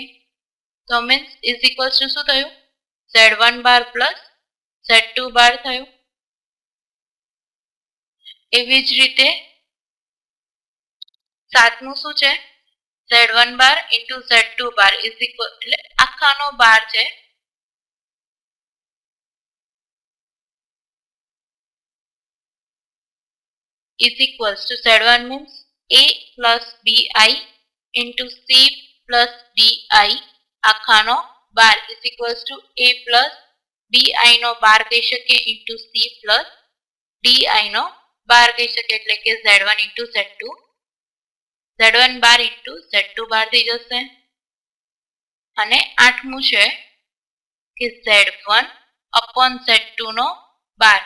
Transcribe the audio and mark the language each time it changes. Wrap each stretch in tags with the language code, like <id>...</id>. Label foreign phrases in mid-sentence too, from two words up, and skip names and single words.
<en>તો means is equals to</en> <gu>શું થયું?</gu> <en>z1 bar plus z2 bar થયું.</en> <gu>એવી જ રીતે સાતમું શું છે?</gu> <en>z1 bar into z2 bar is equal</en> <gu>એટલે આખાનો બાર છે.</gu> <en>is equals to z1 means a plus bi into c plus di</en> <gu>આખાનો બાર</gu> <en>is equals to a plus bi</en> <gu>નો બાર કહી શકીએ</gu> <en>into c plus di</en> <gu>નો બાર કહી શકીએ એટલે કે</gu> <en>z1 into z2 z1 બાર into z2</en> <gu>બાર થઈ જશે. અને આઠમું છે કે</gu> <en>z1 upon z2</en> <gu>નો બાર.</gu>